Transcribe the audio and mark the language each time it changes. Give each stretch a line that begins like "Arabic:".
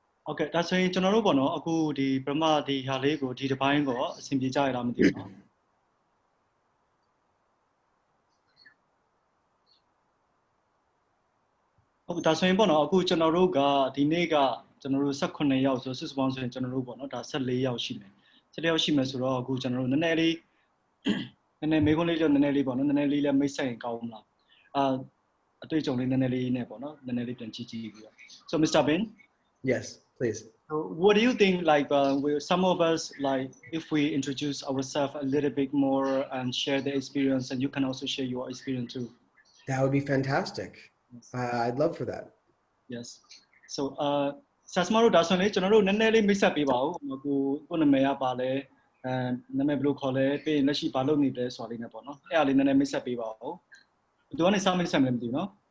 Burmese: Okay ဒါဆိုရင်ကျွန်တော်တို့ပေါ့နော်အခုဒီပထမဒီဟာလေးကိုဒီတစ်ပိုင်းကိုအဆင်ပြေကြရလားမသိဘူးเนาะ ဟုတ်ဒါဆိုရင်ပေါ့နော်အခုကျွန်တော်တို့ကဒီနေ့ကကျွန်တော်တို့18ယောက်ဆိုစစ်စပေါင်းဆိုရင်ကျွန်တော်တို့ပေါ့နော်ဒါ14ယောက်ရှိမယ်14ယောက်ရှိမယ်ဆိုတော့အခုကျွန်တော်တို့နည်းနည်းလေးမေးခွန်းလေးတော့နည်းနည်းလေးပေါ့နော်နည်းနည်းလေးလည်းမိတ်ဆက်ရင်ကောင်းမလားအတွေ့အကြုံလေးနည်းနည်းလေးနဲ့ပေါ့နော်နည်းနည်းလေးပြန်ကြည့်ကြည့်ပြီးတော့ So Mr.
English: Bin Yes, please. So what do you think like some of us like if we introduce ourselves a little bit more and share the experience and you can also share your experience too. That would be fantastic. Yes. I'd love for that. Yes.
Burmese: So ဆရာစမတို့ဒါဆိုရင်ကျွန်တော်တို့နည်းနည်းလေးမိတ်ဆက်ပေးပါဦးကိုနာမည်ကပါလဲနာမည်ဘယ်လိုခေါ်လဲပြီးရင်လက်ရှိဘာလုပ်နေလဲဆိုတာလေးနဲ့ပေါ့နော်အဲ့အားလေးနည်းနည်းမိတ်ဆက်ပေးပါဦးသူကနေစမိတ်ဆက်မယ်မသိဘူးနော်